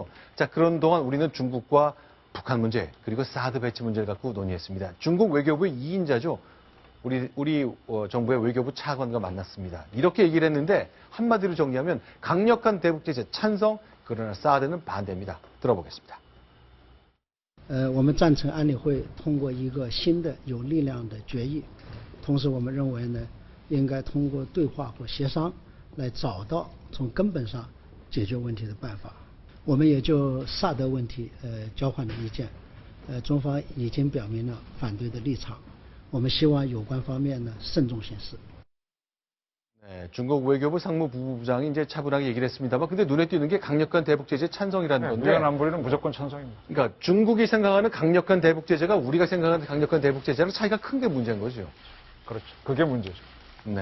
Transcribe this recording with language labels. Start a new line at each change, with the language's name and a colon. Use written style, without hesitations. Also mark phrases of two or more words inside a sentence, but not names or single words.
Korean: 자, 그런 동안 우리는 중국과 북한 문제, 그리고 사드 배치 문제를 갖고 논의했습니다. 중국 외교부의 2인자죠. 우리 정부의 외교부 차관과 만났습니다. 이렇게 얘기를 했는데 한마디로 정리하면 강력한 대북 제재 찬성, 그러나 사드는 반대입니다. 들어보겠습니다.
Chinese: 我们赞成安理会通过一个新的有力量的决议，同时我们认为呢，应该通过对话或协商来找到从根本上解决问题的办法。我们也就萨德问题交换了意见，中方已经表明了反对的立场，我们希望有关方面呢慎重行事。
Korean: 네, 중국 외교부 상무부부장이 이제 차분하게 얘기를 했습니다만, 근데 눈에 띄는 게 강력한 대북 제재 찬성이라는 건데. 유엔 안보리는 무조건 찬성입니다. 그러니까 중국이 생각하는 강력한 대북 제재가 우리가 생각하는 강력한 대북 제재랑 차이가 큰 게 문제인 거죠. 그렇죠. 그게 문제죠. 네.